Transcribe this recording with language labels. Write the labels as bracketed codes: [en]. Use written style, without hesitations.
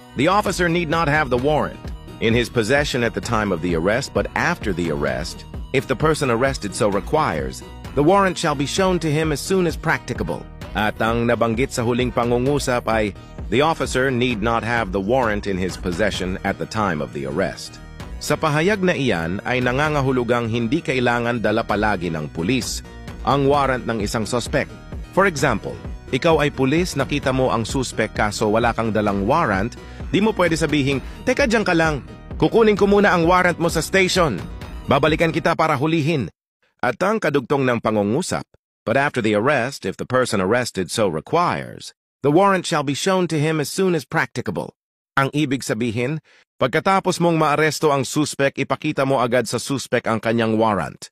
[en] The officer need not have the warrant in his possession at the time of the arrest, but after the arrest, if the person arrested so requires, the warrant shall be shown to him as soon as practicable. [tl] At ang nabanggit sa huling pangungusap ay, [en] the officer need not have the warrant in his possession at the time of the arrest. [tl] Sa pahayag na iyan ay nangangahulugang hindi kailangan dala palagi ng pulis ang warrant ng isang suspect. [en] For example, [tl] ikaw ay pulis, nakita mo ang suspect kaso wala kang dalang warrant, di mo pwede sabihin, teka diyan ka lang, kukunin ko muna ang warrant mo sa station. Babalikan kita para hulihin. At ang kadugtong ng pangungusap, [en] but after the arrest, if the person arrested so requires, the warrant shall be shown to him as soon as practicable. [tl] Ang ibig sabihin, pagkatapos mong maaresto ang suspect, ipakita mo agad sa suspect ang kanyang warrant.